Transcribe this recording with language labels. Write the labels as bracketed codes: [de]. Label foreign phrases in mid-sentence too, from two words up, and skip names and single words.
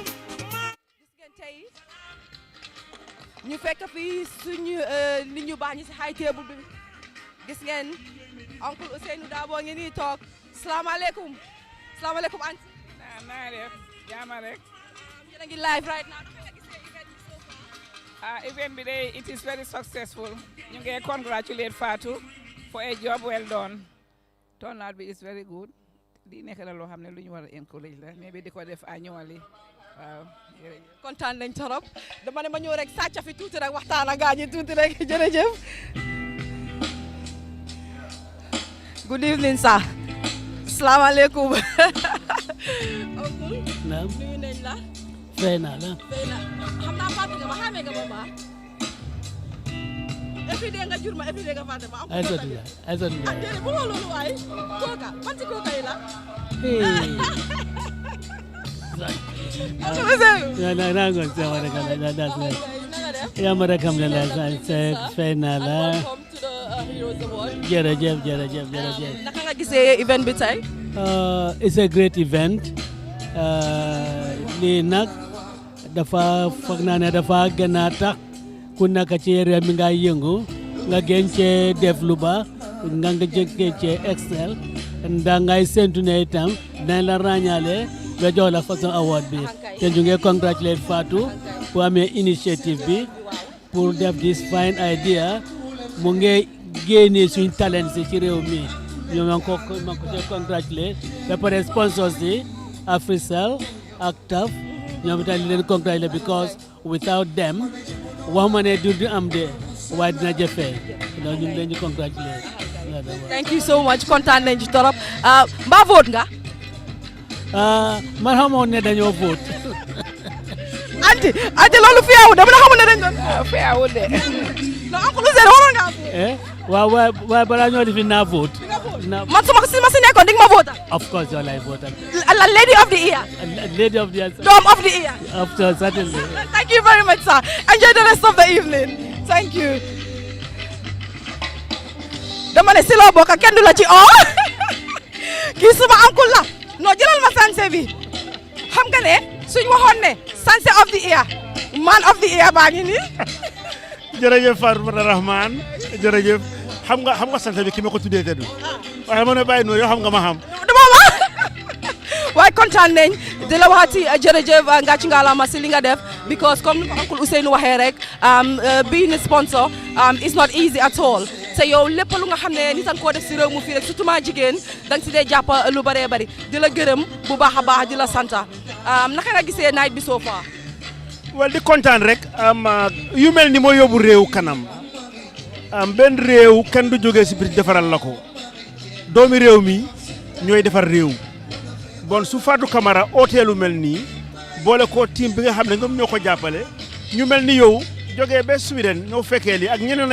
[wo] gis ngeen tey ñu fekk fii suñu nit ñu baax ñi si high table bi gis ngeen oncle Ousseynou Dabo ngi nii toog salaamaaleykum salaamaaleykum anti naa def jaama rek yéen a ngi [en] live right now [wo] event bi day [en] it is very successful [wo] ñu ngi congratulate Fatu [en] for a job well done [wo] turnout bi [en] is very good [wo] di nekk na loo xam ne lu ñu war a encourage la mais bi di ko def annually waaw kontaan nañ torop dama ne ma ñëw rek sàcca fi tuuti rek waxtaan ak gaañi tuuti rek jërëjëf [en] good evening sir [wo] salaamaaleykum oncle naam nuyu nañ la fay naa la xam naa fàtte nga ma xamee nga ma baax [en] every day [wo] nga jur ma [en] every day [wo] nga fàtte ma ay sot nga ay sot nga déedéet bu loolu waay kooka man ci kooka yi la naa ngoon sama rek la daal yaa ma rek xam ne la fay naa la jërëjëf jërëjëf jërëjëf naka nga gisee event bi tey [en] it's a great event [wo] lii nag dafa foog naa ne dafa gën a tax ku nekk ci réew mi nga yëngu nga gën cee def lu baax nga gën cee excel ndax ngay séntu ne itam dinañ la ràññaale ba jox la façon award bi te ñu ngi congratulate Fatou pour amee initiative bi pour def [en] this fine idea [wo] mu ngi génne suñ talent si ci réew mi ñu ma ko congratulate ba pare sponsors yi Africell ak TAF ñoom itam li leen congratulate because [en] without them [wo] waxuma ne du am de waaye dina jafe donc ñu ngi leen di congratulate. [en] thank you so much [wo] kontaan nañ ci torop mbaa vote nga. man xamoon ne dañoo vote. anti loolu fiyaawul dama na xamul ne dañ doon. fiyaawul de. non oncle Ousseynou waroon ngaa vote. waaw waaye balaa ñoo defi naa vote. man su ma si nekkoon di nga ma vote. [en] of course [wo] yow lay vote. [en] lady of the year. lady of the year. Dom of the year. Of course, certainly. Thank you very much, sir. Enjoy the rest of the evening. Thank you. [wo] dama ne si loo bokk kenn du la ci oo kii suma uncle la non jëlal ma sanse bi xam nga ne suñ waxoon ne sanse [en] of the year man of the year [wo] baa ngi nii. jërëjëf Fatou Rahman jërëjëf xam nga sanse bi ki ma ko tuddee teddu waaye ma ne bàyyi noonu yow xam nga ma xam. waaye kon kontaan nañ di la waxati jërëjëf nga ci ngalaama si li nga def because comme ni ko Uncle Ousseynou waxee rek [en] being a sponsor is not easy at all [wo] te yow lépp lu nga xam ne ni tan koo def si réew mu fii rek surtout ma jigéen danga si dee jàpp lu bëree bëri di la gërëm bu baax a baax di la santa naka nga gisee night bi [en] so far [wo] wal di kontaan rek yu mel ni moo yóbbu réew kanam benn réew kenn du jógee si biir defaral la ko doomi réew mi ñooy defar réew bon su Fatou Camara hôtelu mel nii boole ko team bi nga xam ne ñoom ñoo ko jàppale ñu mel ni yow jógee ba Sweden ñoo fekkee li ak ñeneen